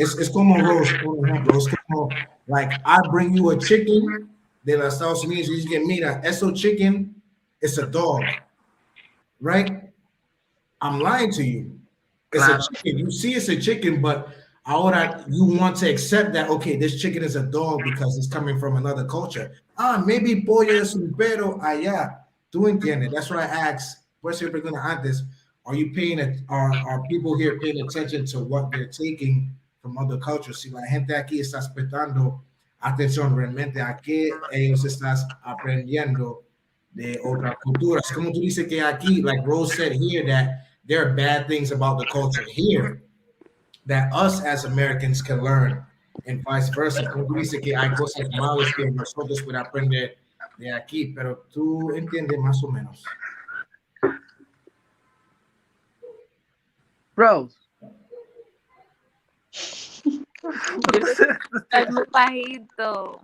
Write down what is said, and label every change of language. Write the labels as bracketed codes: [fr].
[en] It's [es] como Rose, por ejemplo, [en] it's como like I bring you a chicken [es] de los Estados Unidos, [en] you get [es] mira, eso [en] chicken, it's a dog, right? I'm lying to you. It's a chicken. You see it's a chicken, but ahora you want to accept that, okay, this chicken is a dog because it's coming from another culture. [es] Maybe pollo es un perro allá. Tú entiendes. [en] That's why I asked, [es] por eso yo pregunto antes, [en] are you paying it, are people here paying attention to what they're taking from other cultures? [es] Si la gente aquí está prestando atención realmente a qué ellos están aprendiendo de otras culturas. Como tú dices que aquí, [en] like Rose said here, that there are bad things about the culture here that us as Americans can learn, and vice versa. [es] Como tú dices que hay cosas malas que nosotros podemos aprender de aquí, pero tú entiendes más o menos. Rose. Es muy bajito.